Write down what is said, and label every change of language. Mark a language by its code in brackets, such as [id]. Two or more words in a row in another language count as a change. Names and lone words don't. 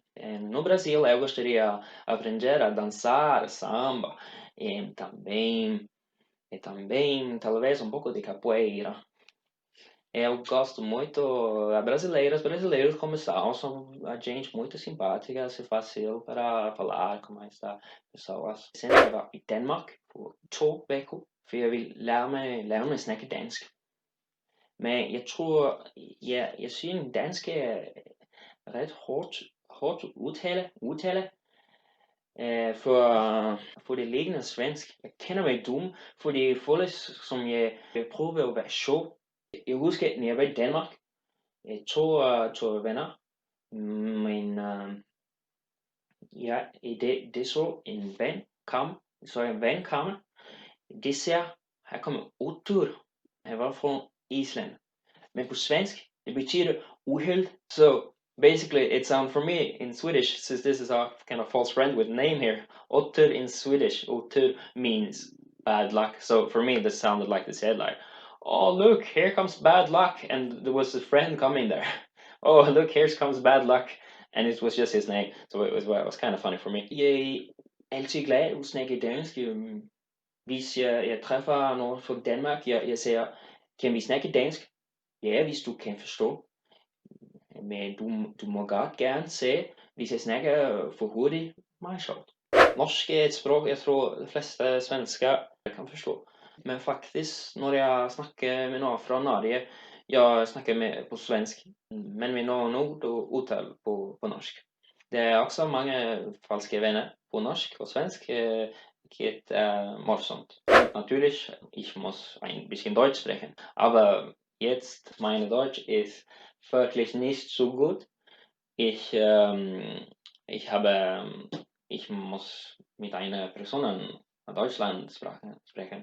[pt] No Brasil, eu gostaria de aprender a dançar samba e também talvez um pouco de capoeira. Eu gosto muito brasileiros como são a gente muito simpática, se fácil para falar com essa pessoas. [da] Sen jeg var i Danmark på 2 uger, for jeg vil lære mig at snakke dansk. Men jeg tror, jeg synes dansk er ret hårdt udtale for det liggende svensk. Jeg kender mig dum, for det føles som jeg prøver at være sjov. Jeg husker, når jeg var i Danmark, to venner, men ja, det så en ven komme, det ser, her kommer otur, han var fra Island, men på svensk, det betyder uheld, så [en] Basically, it's for me in Swedish, since this is a kind of false friend with name here. Otur in Swedish, otur means bad luck. So for me, this sounded like they said like, "Oh look, here comes bad luck," and there was a friend coming there. "Oh look, here comes bad luck," and it was just his name. So it was kind of funny for me. [da] Jeg er altid glad at snakke dansk. Hvis jeg træffer nogen fra Danmark, jeg siger, kan vi snakke dansk? Ja, hvis du kan forstå. Men du må godt gerne se, hvis jeg snakker for hurtigt, meget sjovt. [no] Norsk er et språk jeg tror de fleste svensker kan forstå. Men faktisk, når jeg snakker med noen fra Norge, jeg snakker med på svensk, men med noen ord og uttale på norsk. Det er også mange falske venner på norsk og svensk, [sv] vilket morsomt. [de] Natürlich, ich muss ein bisschen Deutsch sprechen, aber jetzt meine Deutsch ist wirklich nicht so gut. Ich, ich habe, ich muss mit einer Person in Deutschland sprechen.